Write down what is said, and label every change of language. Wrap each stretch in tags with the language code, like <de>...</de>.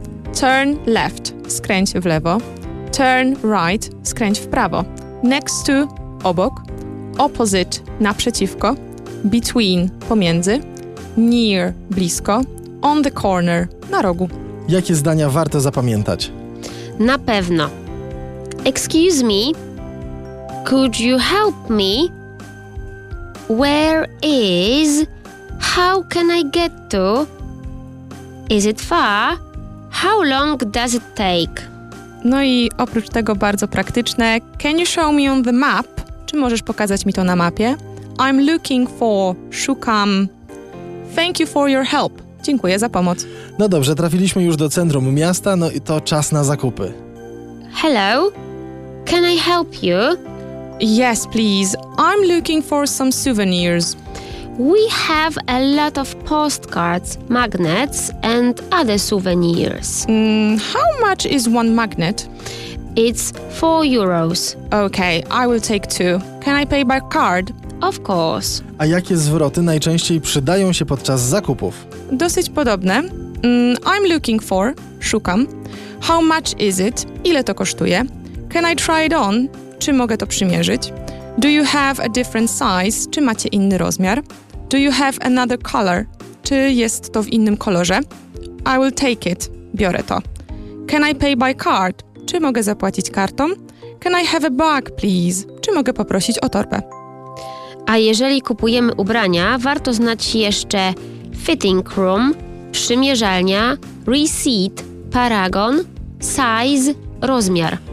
<en>Turn left,</en> <pl>skręć w lewo.</pl> <en>Turn right,</en> <pl>skręć w prawo.</pl> <en>Next to,</en> <pl>obok.</pl> <en>Opposite,</en> <pl>naprzeciwko.</pl> <en>Between,</en> <pl>pomiędzy.</pl> <en>Near,</en> <pl>blisko.</pl> <en>On the corner,</en> <pl>na rogu. Jakie zdania warto zapamiętać? Na pewno.</pl> <en>Excuse me, could you help me? Where is? How can I get to? Is it far? How long does it take?</en> <pl>No i oprócz tego bardzo praktyczne.</pl> <en>Can you show me on the map?</en> <pl>Czy możesz pokazać mi to na mapie?</pl> <en>I'm looking for.</en> <pl>Szukam.</pl> <en>Thank you for your help.</en> <pl>Dziękuję za pomoc. No dobrze, trafiliśmy już do centrum miasta, no i to czas na zakupy.</pl> <en>Hello, can I help you? Yes, please. I'm looking for some souvenirs. We have a lot of postcards, magnets and other souvenirs. How much is one magnet? It's 4 euros. Okay, I will take 2. Can I pay by card? Of course.</en> <pl>A jakie zwroty najczęściej przydają się podczas zakupów? Dosyć podobne.</pl> <en>I'm looking for.</en> <pl>Szukam.</pl> <en>How much is it?</en> <pl>Ile to kosztuje?</pl> <en>Can I try it on?</en> <pl>Czy mogę to przymierzyć?</pl> <en>Do you have a different size?</en> <pl>Czy macie inny rozmiar?</pl> <en>Do you have another color?</en> <pl>Czy jest to w innym kolorze?</pl> <en>I will take it.</en> <pl>Biorę to.</pl> <en>Can I pay by card?</en> <pl>Czy mogę zapłacić kartą?</pl> <en>Can I have a bag, please?</en> <pl>Czy mogę poprosić o torbę? A jeżeli kupujemy ubrania, warto znać jeszcze fitting room, przymierzalnia, receipt, paragon, size, rozmiar.</pl>